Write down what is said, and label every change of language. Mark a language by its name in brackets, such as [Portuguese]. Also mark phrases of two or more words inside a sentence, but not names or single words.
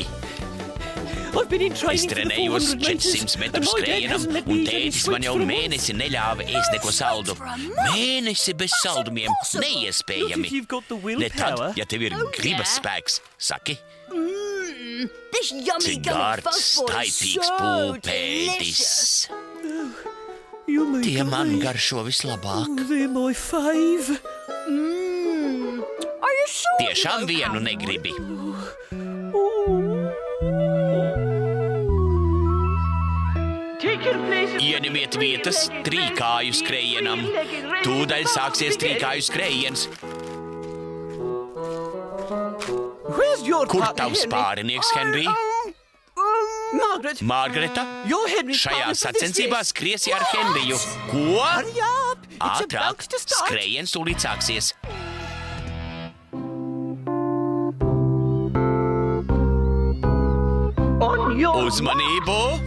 [English] I've been in [Latvian] Es [English] training for the [Latvian] trenējos [English] 400 meters, [Latvian] 400 metrus [English] and my dad [Latvian] skrējienam, [English] hasn't let [Latvian] un [English] me eat any [Latvian] tētis man [English] sweets [Latvian] jau [English] for a month. [Latvian] mēnesi neļāva ēst neko saldu. Mēnesi bez saldumiem [English] Look, [Latvian] neiespējami. [English] if you've got the [Latvian] Ne tad, [English] willpower. [Latvian] ja tev ir gribas spēks, saki, [English] This yummy [Latvian] cik [English] gummy [Latvian] gards, [English] fuzzball is [Latvian] taipīgs [English] so [Latvian] pūpēdis. [English] delicious. You make [Latvian] Tie man [English] me. [Latvian] garšo vislabāk. [English] They're my fave. Are you sure? [Latvian] Tiešām vienu negribi. Ieņemiet vietas trīkāju skrējienam. Tūdaļ sāksies trīkāju skrējiens. [English] Where's your [Latvian] Kur [English] partner, [Latvian] tavs [English] Henry? [Latvian] pārinieks, Henry? Margareta, šajā sacensībā skriesi ar Henriju. Ko? Ātrāk, skrējiens tūlīt sāksies. Uzmanību!